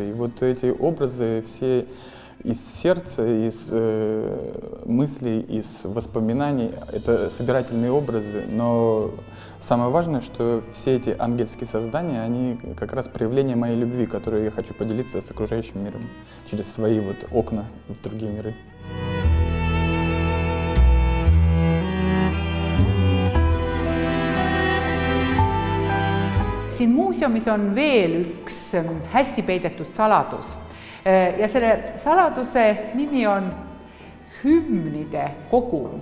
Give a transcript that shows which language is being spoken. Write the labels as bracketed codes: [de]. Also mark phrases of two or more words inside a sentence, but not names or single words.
[ru] И вот эти образы все из сердца, из мыслей, из воспоминаний. Это собирательные образы, но самое важное, что все эти ангельские создания, они как раз проявление моей любви, которую я хочу поделиться с окружающим миром через свои вот окна в другие миры. [et] Siin muuseumis on veel üks hästi peidetud saladus. Ja selle saladuse nimi on hümnide kogum.